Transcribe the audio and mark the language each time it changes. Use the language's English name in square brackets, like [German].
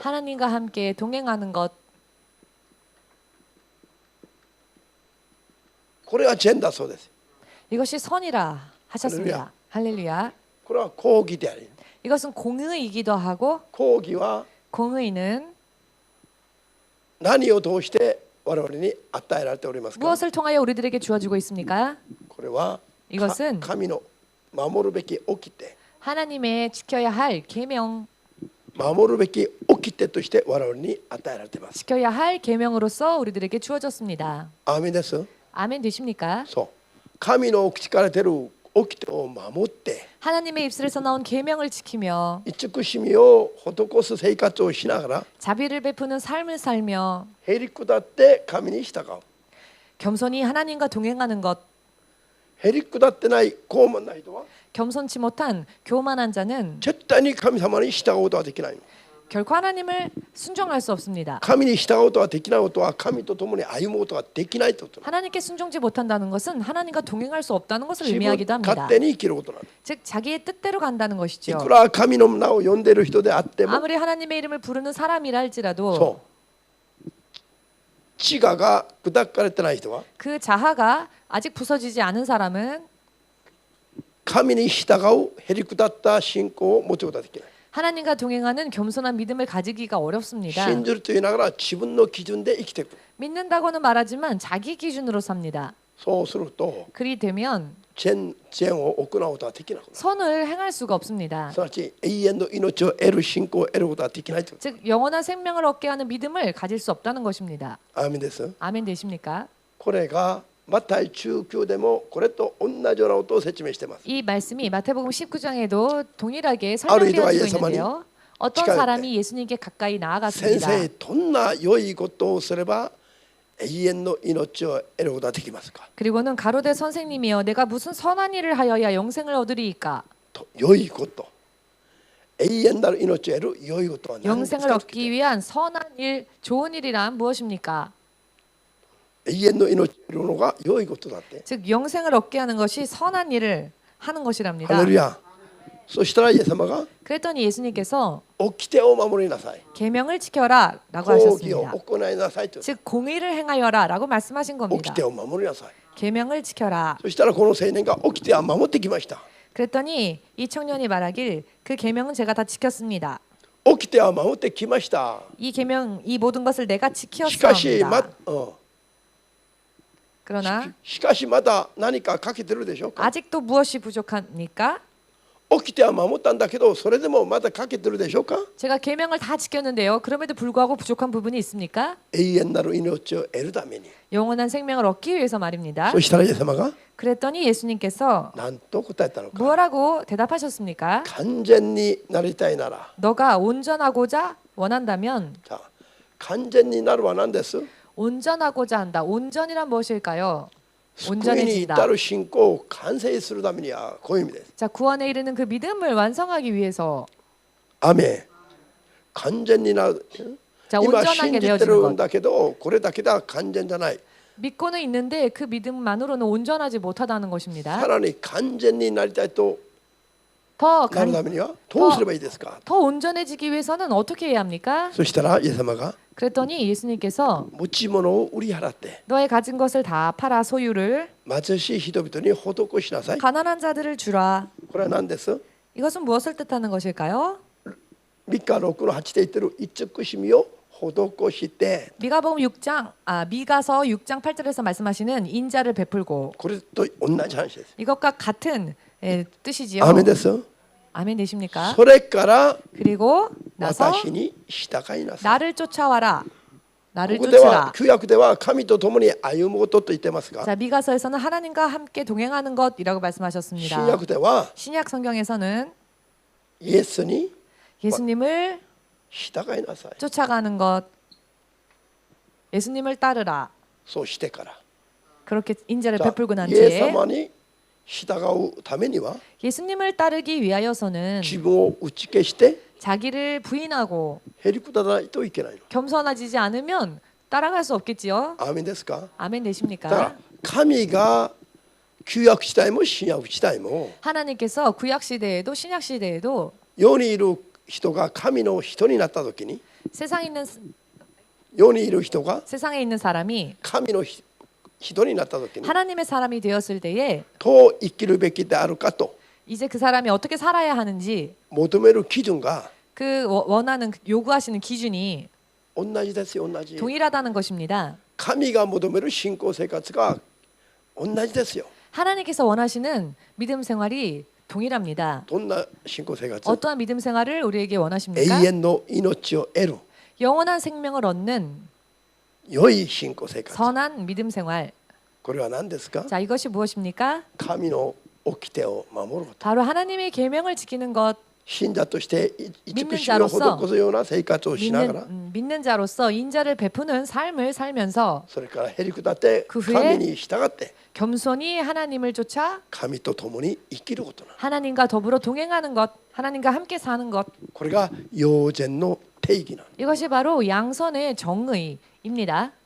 [Korean] 하나님과 함께 동행하는 것. [Japanese] これが善だそうです。 [Korean] 이것이 선이라 하셨습니다. 할렐루야. [Japanese] これは公義であり、 [Korean] 이것은 공의이기도 하고 [Japanese] 公義は [Korean] 공의는 [Japanese] 何を通して我々に与えられておりますか。 [Korean] 무엇을 통하여 우리들에게 주어지고 있습니까? [Japanese] これは [Korean] 이것은 [Japanese] 神の守るべき掟、 [Korean] 하나님의 지켜야 할 계명, [Japanese] 守るべき掟として我々に与えられています。 [Korean] 지켜야 할 계명으로서 우리들에게 주어졌습니다. [Japanese] アーメンです。 [Korean] 아멘 되십니까? [Japanese] そう、神の口から出る掟を守って [Korean] 하나님의 입술에서 나온 계명을 지키며 [Japanese] 慈しみを施す生活をしながら [Korean] 자비를 베푸는 삶을 살며 [Japanese] へり下って神に従う。 [Korean] 겸손히 하나님과 동행하는 것, [Japanese] へり下ってない傲慢な人は [Korean] 겸손치 못한 교만한 자는 [Japanese] 絶対に神様に従うことはできない。 [Korean] 결코 하나님을 순종할 수 없습니다. [Japanese] 神に従うことはできないことは神と共に歩むことができないということ。 [Korean] 하나님께 순종지 못한다는 것은 하나님과 동행할 수 없다는 것을 [Japanese] 自分 [Korean] 의미하기도 합니다. [Japanese] 勝手に生きることなんです。 [Korean] 즉 자기의 뜻대로 간다는 [Japanese] い [Korean] 것이죠. [Japanese] くら神の名を呼んでいる人であっても [Korean] 아무리 하나님의 이름을 부르는 사람이라 할지라도 [Japanese] そう自我が砕かれてない人は [Korean] 그 자아가 아직 부서지지 않은 사람은 [Japanese] 神に従うへり下った信仰を持つことができない。 [Korean] 하나님과 동행하는 겸손한 믿음을 가지기가 어렵습니다. [Japanese] 信じると言いながら自分の基準で生きていく。 [Korean] 믿는다고는 말하지만 자기 기준으로 삽니다. [Japanese] そうすると [Korean] 그리 되면 [Japanese] 善を行うことができなくなる。 [Korean] 선을 행할 수가 없습니다. [Japanese] すなわち永遠の命を得る信仰を得ることができないという。 [Korean] 즉 영원한 생명을 얻게 하는 믿음을 가질 수 없다는 것입니다. [Japanese] アーメンです。 [Korean] 아멘 되십니까? [Japanese] これがマタイ19でもこれと同じようなことを説明しています。 [Korean] 이 말씀이 마태복음 19장에도 동일하게 아르이도가 설명되어지고 예수님이 있는데요. 어떤 지켜야 사람이 예수님께 가까이 [Japanese] 先 [Korean] 나아갔습니다. [Japanese] 生、どんな良いことをすれば永遠の命を得ることができますか。 [Korean] 그리고는 가로되 선생님이여 내가 무슨 선한 일을 하여야 영생을 얻으리이까? [Japanese] と良いこと、永遠なる命を得る良いことは何です [Korean] 영생을 [Japanese] か。 [Korean] 얻기 위한 선한 일, 좋은 일이란 무엇입니까? [Japanese] 永遠の命を得るのが良いことだって。 [Korean] 즉 영생을 얻게 하는 것이 선한 일을 하는 것이랍니다. [Japanese] ハレルヤ。そしたらイエス様が [Korean] 그랬더니 예수님께서 [Japanese] 掟を守りなさい、 [Korean] 계명을 지켜라 라고 [Japanese] 公義を [Korean] 하셨습니다. [Japanese] 行いなさいと。 [Korean] 즉 공의를 행하여라 라고 말씀하신 겁니다. [Japanese] 掟を守りなさい。 [Korean] 계명을 지켜라. [Japanese] そしたらこの青年が掟は守ってきました。 [Korean] 그랬더니 이 청년이 말하길 그 계명은 제가 다 지켰습니다. [Japanese] 掟は守ってきました。 [Korean] 이 계명 이 모든 것을 내가 [Japanese] しかし [Korean] 지켰습니다. 그러나 [Japanese] しかしまだ何か欠けてるでしょうか。 [Korean] 아직도 무엇이 부족합니까? [Japanese] 掟は守ったんだけどそれでもまだ欠けてるでしょうか。 [Korean] 제가 계명을 다 지켰는데요. 그럼에도 불구하고 부족한 부분이 있습니까? [Japanese] 永遠なる命を得るために。 [Korean] 영원한 생명을 얻기 위해서 말입니다. [Japanese] そしたらイエス様が [Korean] 그랬더니 예수님께서 [Japanese] 何と答えたのか。 [Korean] 뭐라고 대답하셨습니까? [Japanese] 完全になりたいなら、 [Korean] 너가 온전하고자 원한다면 [Japanese] さあ完全になるは何です。 [Korean] 온전하고자 한다. 온전이란 무엇일까요? [Japanese] 救いに [Korean] 온전해진다. [Japanese] 至る信仰を完成するためにはこういう意味です。 [Korean] 자, 구원에 이르는 그 믿음을 완성하기 위해서 [Japanese] アメン。完全になる。 [Korean] 자, [Japanese] 今 [Korean] 온전하게 [Japanese] 信じて [Korean] 되어지는 [Japanese] るん [Korean] 것. [Japanese] だけどこれだけでは完全じゃない。 [Korean] 믿고는 있는데 그 믿음만으로는 온전하지 못하다는 [Japanese] さ [Korean] 것입니다. [Japanese] らに完全になりたいと [Korean] 더, [Japanese] なるためにはどうすればいいですか。 [Korean] 더 온전해지기 위해서는 어떻게 해야 합니까? [Japanese] そしたらイエス様が [Korean] 그랬더니 예수님께서 [Japanese] 持ち物を売り払って [Korean] 너의 가진 것을 다 팔아 소유를 [Japanese] 貧しい人々に施しなさい。 [Korean] 가난한 자들을 주라. [Japanese] これは何です。 [Korean] 이것은 무엇을 뜻하는 것일까요? [Japanese] ミカ6の8で言ってる慈しみを施して、 [Korean] 미가서 6장 8절에서 말씀하시는 인자를 베풀고 [Japanese] これと同じ話です。 [Korean] 이것과 같은 뜻이지요. [Japanese] アーメンです。 [Korean] 아멘 되십니까? [Japanese] それから [Korean] 그리고 나서 [Japanese] 私に従いなさい。 [Korean] 나를 쫓아와라. 나를 [Japanese] ここでは [Korean] 쫓으라. [Japanese] 旧約では神と共に歩むことと言ってますが、 [Korean] 자, 미가서에서는 하나님과 함께 동행하는 것이라고 말씀하셨습니다. [Japanese] 約では [Korean] 신약 성경에서는 [Japanese] イエスに [Korean] 예수님을 [Japanese] 従いなさい。 [Korean] 쫓아가는 것, 예수님을 따르라. [Japanese] そうしてから、 [Korean] 그렇게 인자를 [Japanese] じゃあ [Korean] 베풀고 난 [Japanese] イエス [Korean] 뒤에 [Japanese] 様に従うためには [Korean] 예수님을 따르기 위하여서는 [Japanese] 自分を打ち消して [Korean] 자기를 부인하고 [Japanese] へり下らないといけないの。 [Korean] 겸손해지지 않으면 따라갈 수 없겠지요. [Japanese] アーメンですか。 [Korean] 아멘 [Japanese] だか [Korean] 되십니까? [Japanese] ら神が旧約時代も新約時代も [Korean] 하나님께서 구약 시대에도 신약 시대에도 [Japanese] 世にいる人が神の人になった時に、 [Korean] 세상에 있는 [Japanese] 世にいる人が [Korean] 세상에 있는 사람이 [Japanese] 神の人になった時に [Korean] 하나님의 사람이 되었을 때에 [Japanese] どう生きるべきであるかと [Korean] 이제 그 사람이 어떻게 살아야 하는지 [Japanese] 求める基準が [Korean] 그 원하는 요구하시는 기준이 [Japanese] 同じですよ。同じ。 [Korean] 동일하다는 것입니다. [Japanese] 神が求める信仰生活が同じですよ。 [Korean] 하나님께서 원하시는 믿음 생활이 동일합니다. [Japanese] どんな信仰生活？ [Korean] 어떠한 믿음 생활을 우리에게 [Japanese] 永 [Korean] 원하십니까? [Japanese] 遠の命を得る [Korean] 영원한 생명을 얻는 [Japanese] 良い信仰生活。 [Korean] 선한 믿음 생활. [Japanese] これは何ですか？ [Korean] 자, 이것이 무엇입니까? [Japanese] 神の掟を守ること。 [Korean] 바로 하나님의 계명을 지키는 것. [Japanese] 信者として慈しみを [Korean] 자로서 [Japanese] 施すような生活をしながら [Korean] 믿는 자로서 인자를 베푸는 삶을 살면서 [Japanese] それからへりくだって [Korean] 그 후에 [Japanese] 神に従って [Korean] 겸손히 하나님을 쫓아 [Japanese] 神と共に生きることな。 [Korean] 하나님과 더불어 동행하는 것, 하나님과 함께 사는 것. [Japanese] これが陽善の定義なの。 [Korean] 이것이 바로 양선의 정의입니다.